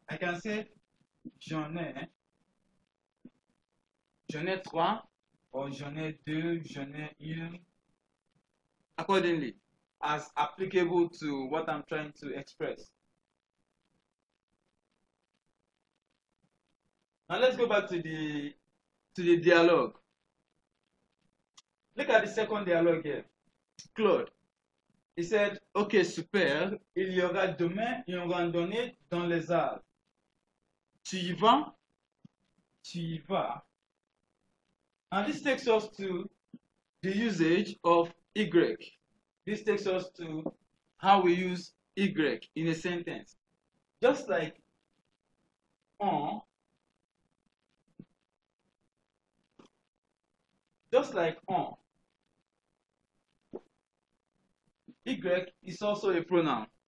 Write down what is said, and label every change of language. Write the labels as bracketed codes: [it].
[en] I can say [fr] j'en ai trois, [en] or [fr] j'en ai deux, j'en ai une, [en] accordingly, as applicable to what I'm trying to express. Now let's go back to the dialogue. Look at the second dialogue here. [fr] Claude, [en] he said, [fr] ok, super, il y aura demain une randonnée dans les Alpes. Tu y vas? Tu y vas? [en] And this takes us to the usage of Y. This takes us to how we use Y in a sentence. Just like on, Y is also a pronoun.